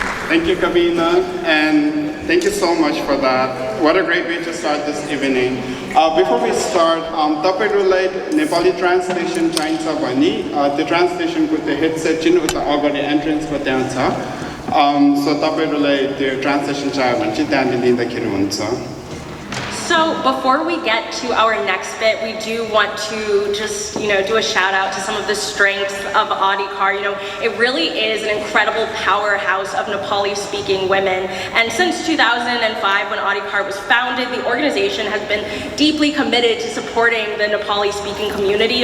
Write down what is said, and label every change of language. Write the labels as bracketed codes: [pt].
[en] Thank you, Kabina, and thank you so much for that. What a great way to start this evening. Before we start, [ne] तपाईहरुलाई Nepali translation चाहिन्छ भने त्यो ट्रान्सलेसनको त्यो headset जुन उता अगाडि एन्ट्रेन्सको त्यहाँ छ, सो तपाईहरुलाई त्यो ट्रान्सलेसन चाहियो भने चाहिँ त्यहाँ लिँदाखेरि हुन्छ. [en] So before we get to our next bit, we do want to just, do a shout out to some of the strengths of Adhikaar. It really is an incredible powerhouse of Nepali speaking women. And since 2005, when Adhikaar was founded, the organization has been deeply committed to supporting the Nepali speaking community.